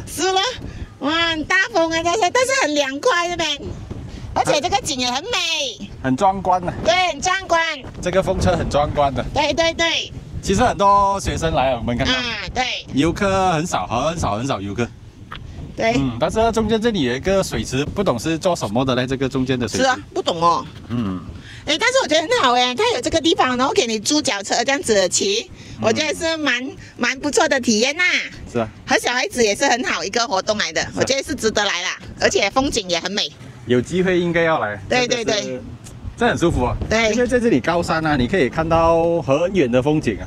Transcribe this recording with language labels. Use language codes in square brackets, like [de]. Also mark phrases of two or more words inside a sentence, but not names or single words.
[zh] 是了，哇，很大風啊，但是很涼快這邊。而且這個景也很美，很壯觀的。對，很壯觀。這個風車很壯觀的。對對對。其實很多學生來了，我們看到。對。遊客很少，很少遊客。對。但是中間這裡有一個水池，不懂是做什麼的嘞？這個中間的水池。是啊，不懂哦。但是我覺得很好哎，它有這個地方，然後給你租腳車這樣子騎，我覺得是蠻不錯的體驗吶。是啊。和小孩子也是很好一個活動來的，我覺得是值得來啦，而且風景也很美。有機會應該要來。對對對，這很舒服啊。對，因為在這裡高山啊，你可以看到很遠的風景啊。